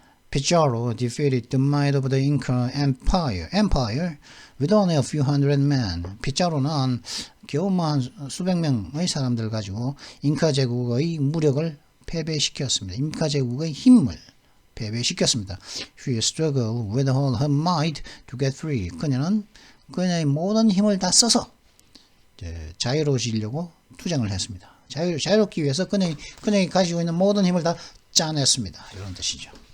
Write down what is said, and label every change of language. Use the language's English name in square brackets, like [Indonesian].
[English] Pizarro defeated the might of the Inca Empire with only a few hundred men. [Korean] 피자로는 겨우 한 수백 명의 사람들 가지고 잉카 제국의 무력을 패배시켰습니다. 잉카 제국의 힘을 패배시켰습니다. [English] She struggled with all her might to get free. [Korean] 그녀는 그녀의 모든 힘을 다 써서 자유로워지려고 투쟁을 했습니다. 자유롭기 위해서 그녀가 가지고 있는 모든 힘을 다 짜냈습니다. 이런 뜻이죠.